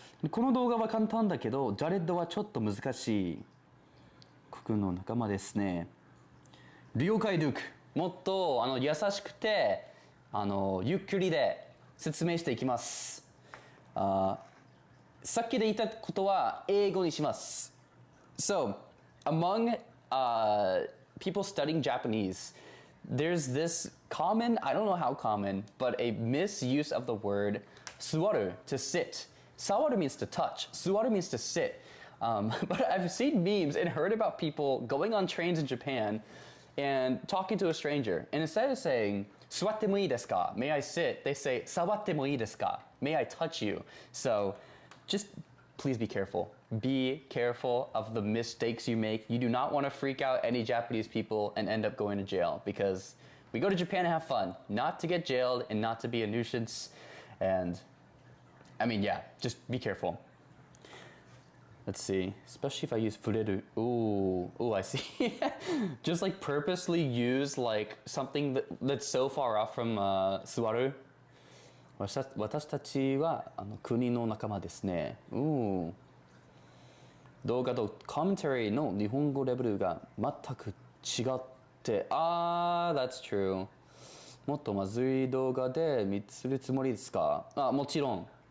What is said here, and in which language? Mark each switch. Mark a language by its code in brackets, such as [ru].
[ja] この動画は簡単だけど、ジャレッドはちょっと難しい。僕の仲間ですね。了解ドゥク。もっと優しくてゆっくりで説明していきます。さっきで言ったことは英語にします。 [en] So, among people studying Japanese, there's this common, I don't know how common, but a misuse of the word suwaru to sit. Sawaru means to touch. Suwaru means to sit. But I've seen memes and heard about people going on trains in Japan and talking to a stranger. And instead of saying, [ja] 座ってもいいですか? [en] May I sit? They say, [ja] 触ってもいいですか? [en] May I touch you? So just please be careful. Be careful of the mistakes you make. You do not want to freak out any Japanese people and end up going to jail, because we go to Japan to have fun, not to get jailed and not to be a nuisance. And I mean, yeah, just be careful. Let's see, especially if I use fureru. Ooh, I see. Just like purposely use like something that's so far off from suwaru. [ja] 私たちは国の仲間ですね。動画とコメンタリーの日本語レベルが全く違って、 [en] that's true. [ja] もっとまずい動画で見するつもりですか？もちろん。